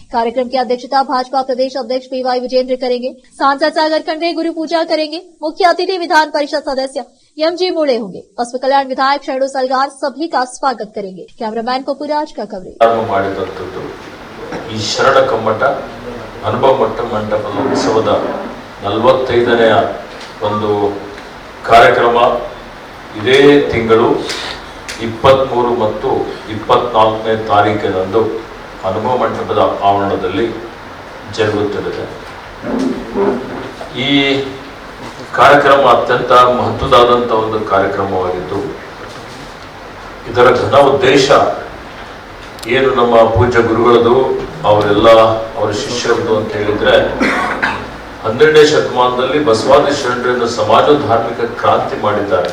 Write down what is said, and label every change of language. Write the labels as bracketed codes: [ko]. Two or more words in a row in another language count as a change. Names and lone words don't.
[hi] कार्यक्रम की अध्यक्षता भाजपा प्रदेश अध्यक्ष PY विजेंद्र करेंगे। सांसद सागर खंडरे गुरु पूजा करेंगे। मुख्य अतिथि विधान परिषद सदस्य MG मूड़े होंगे। बसव कल्याण विधायक शरणु सलगार सभी का स्वागत करेंगे। कैमरामैन कपूराज का कवरेज। [kn] शरण कमट अनुभव मंडपದ ಉತ್ಸವದ 45ನೇ ಒಂದು ಕಾರ್ಯಕ್ರಮ ಇದೇ ತಿಂಗಳು 23 ಮತ್ತು 24ನೇ ತಾರೀಕಿನಂದು ಅನುಭವ ಮಂಟಪದ ಆವರಣದಲ್ಲಿ ಜರುಗುತ್ತಿದೆ। ಈ ಕಾರ್ಯಕ್ರಮ ಅತ್ಯಂತ ಮಹತ್ವದಾದಂಥ ಒಂದು ಕಾರ್ಯಕ್ರಮವಾಗಿದ್ದು, ಇದರ ಘನ ಉದ್ದೇಶ ಏನು ನಮ್ಮ ಪೂಜ್ಯ ಗುರುಗಳದು ಅವರೆಲ್ಲ ಅವರ ಶಿಷ್ಯರದು ಅಂತ ಹೇಳಿದ್ರೆ, 12ನೇ ಶತಮಾನದಲ್ಲಿ ಬಸವಾದಿ ಶರಣರನ್ನು ಸಮಾಜ ಧಾರ್ಮಿಕ ಕ್ರಾಂತಿ ಮಾಡಿದ್ದಾರೆ।